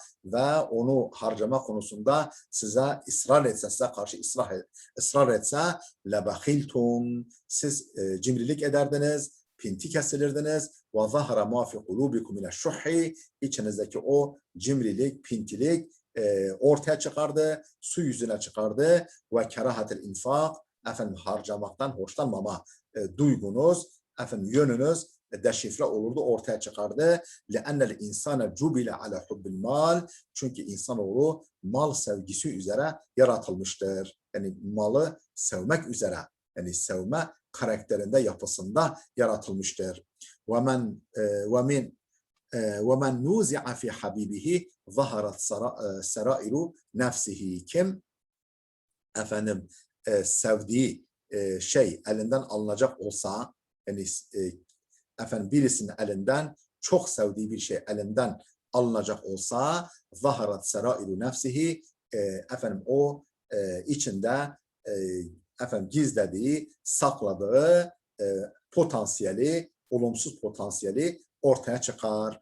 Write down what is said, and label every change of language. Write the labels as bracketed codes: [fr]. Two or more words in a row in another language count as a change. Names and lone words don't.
[tr] ve onu harcama konusunda size ısrar etse, size karşı ısrar etse lebahiltum siz cimrilik ederdiniz, pinti kesilirdiniz ve [ar] ظهر ما في قلوبكم من الشح [tr] içinizdeki o cimrilik, pintilik ortaya çıkardı, su yüzüne çıkardı ve [ar] كراهة الإنفاق [tr] efendim harcamaktan hoşlanmama duygunuz, efendim yönünüz deşifre olurdu, ortaya çıkardı. [ar] لَأَنَّ الْاِنْسَانَ جُبِلَ عَلَى حُبِّ الْمَالِ [tr] çünkü insanoğlu mal sevgisi üzere yaratılmıştır. Yani malı sevmek üzere, yani sevme karakterinde, yapısında yaratılmıştır. [ar] وَمَنْ نُوزِعَ فِي حَبِيبِهِ ظَهَرَتْ سَرَائِرُ نَفْسِهِ [tr] kim efendim sevdiği şey elinden alınacak olsa, yani efendim birisinin elinden çok sevdiği bir şey elinden alınacak olsa [ar] ظهرت سرائر نفسه [tr] efendim o içinde efendim gizlediği, sakladığı potansiyeli, olumsuz potansiyeli ortaya çıkar.